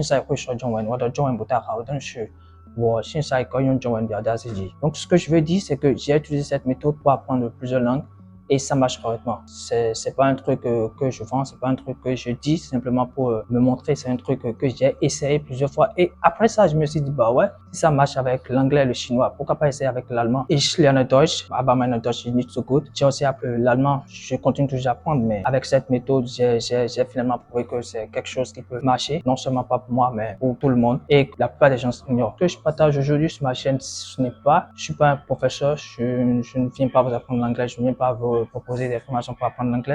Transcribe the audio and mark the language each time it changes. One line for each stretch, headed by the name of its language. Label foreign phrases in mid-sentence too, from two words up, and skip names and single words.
French: Donc, ce que je veux dire, c'est que j'ai utilisé cette méthode pour apprendre plusieurs langues et ça marche correctement. C'est pas un truc que je vends, c'est pas un truc que je dis simplement pour me montrer, c'est un truc que j'ai essayé plusieurs fois. Et après ça, je me suis dit, bah ouais, si ça marche avec l'anglais et le chinois, pourquoi pas essayer avec l'allemand?
German: Ich lerne Deutsch, aber meine Deutsch ist nicht so gut.
French: J'ai aussi appris l'allemand, je continue toujours à apprendre, mais avec cette méthode, j'ai finalement prouvé que c'est quelque chose qui peut marcher, non seulement pas pour moi, mais pour tout le monde. Et la plupart des gens ignorent. Ce que je partage aujourd'hui sur ma chaîne, ce n'est pas, je suis pas un professeur, je ne viens pas vous apprendre l'anglais, je ne viens pas vous proposer des formations pour apprendre l'anglais.